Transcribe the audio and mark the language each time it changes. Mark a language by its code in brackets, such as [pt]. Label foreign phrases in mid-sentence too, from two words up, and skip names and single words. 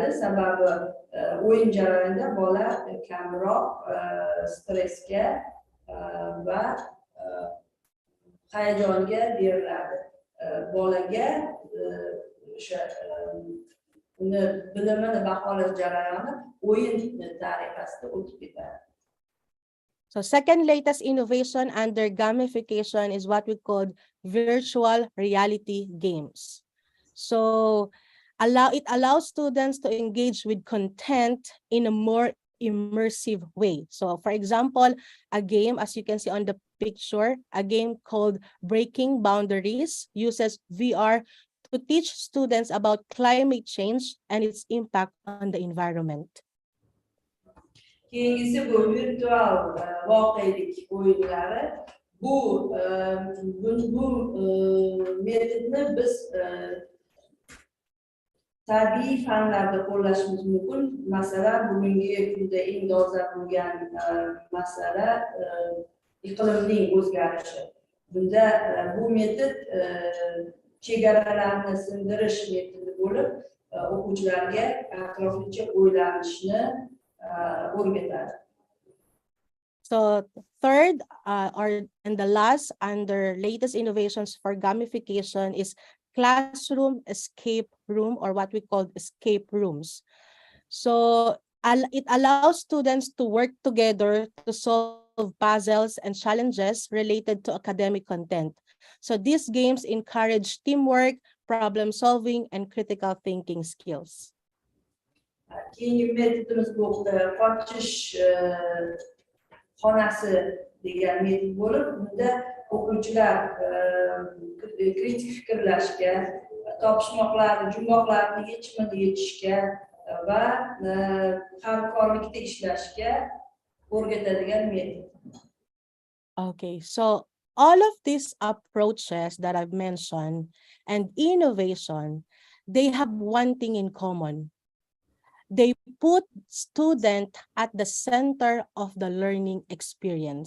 [uz] Sababi o'yin jarayonida bola kamroq stressga va hayajonga beriladi. Bolaga o'sha uni bilimini baholash jarayoni o'yin tariqasida o'tib ketadi. [en] So second latest innovation under gamification is what we call virtual reality games. So it allows students to engage with content in a more immersive way. So for example, a game, as you can see on the picture, a game called Breaking Boundaries uses VR to teach students about climate change and its impact on the environment. [uz] Keyingisi bu virtual voqelik o'yinlari. Bu metodni biz tabiiy fanlarda qo'llashimiz mumkin. Masalan, bugungi kunda eng dolzarb bo'lgan masala iqlimning o'zgarishi. Bunda bu metod chegaralarni sindirish metodi bo'lib, o'quvchilarga atroflicha o'ylanishni o'rgatadi. [en] So third, and the last under latest innovations for gamification is classroom escape room, or what we call escape rooms. So it allows students to work together to solve puzzles and challenges related to academic content. So these games encourage teamwork, problem solving, and critical thinking skills. [uz] Keyingi metodimiz bu qochish xonasi degan metod bo'lib, bunda o'quvchilar kritik fikrlashga, topishmoqlarni, jumboqlarni yechimini yechishga va hamkorlikda ishlashga o'rgatadigan metod. [en] Okay, so all of these approaches that I've mentioned and innovation, they have one thing in common. They put student at the center of the learning experience.